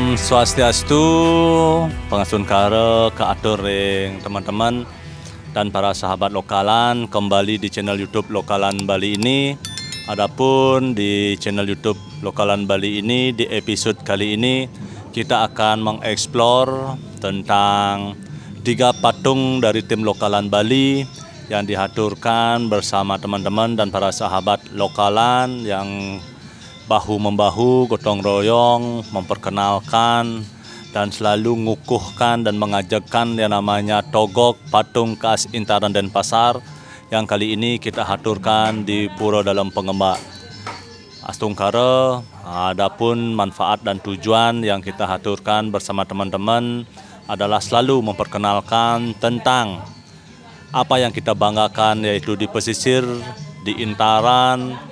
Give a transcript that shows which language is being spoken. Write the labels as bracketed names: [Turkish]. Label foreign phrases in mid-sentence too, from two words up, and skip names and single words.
[Indonesian] Swastiastu, [Balinese] pangasun kare kaatur ring [Indonesian] teman-teman dan para sahabat lokalan kembali di channel YouTube Lokalan Bali ini. Adapun di channel YouTube Lokalan Bali ini di episode kali ini kita akan mengeksplor tentang 3 patung dari tim Lokalan Bali yang dihaturkan bersama teman-teman dan para sahabat lokalan yang bahu-membahu, gotong royong, memperkenalkan dan selalu ngukuhkan dan mengajakkan yang namanya togok patung khas Intaran Denpasar yang kali ini kita haturkan di Pura Dalam Pengembak. Astungkara, adapun manfaat dan tujuan yang kita haturkan bersama teman-teman adalah selalu memperkenalkan tentang apa yang kita banggakan, yaitu di pesisir, di Intaran.